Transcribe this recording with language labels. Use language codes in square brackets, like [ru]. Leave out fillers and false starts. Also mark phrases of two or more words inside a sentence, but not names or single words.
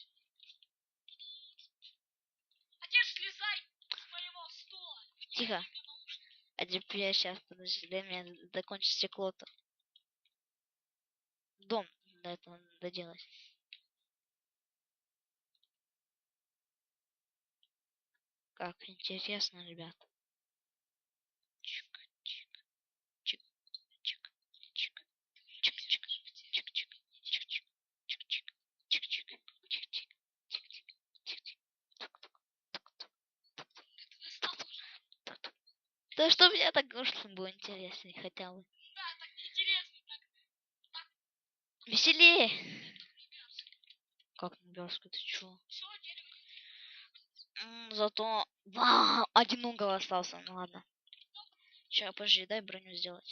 [ru] А теперь слезай с моего стула. Тихо. А теперь сейчас, подожди, дай мне закончить стекло-то. Дом до этого надо доделать. Как интересно, ребят. Чик, чик, чик, чик, чик, чик, чик, чик, чик, чик, чик, чик, чик, чик, чик, чик, чик. Да что мне так чтобы было интереснее хотя бы. Да, так неинтересно. Так. Веселее. Как наберскую, ты чё? Все, дерево. Зато... Вау, один угол остался, ну ладно. Сейчас, подожди, дай броню сделать.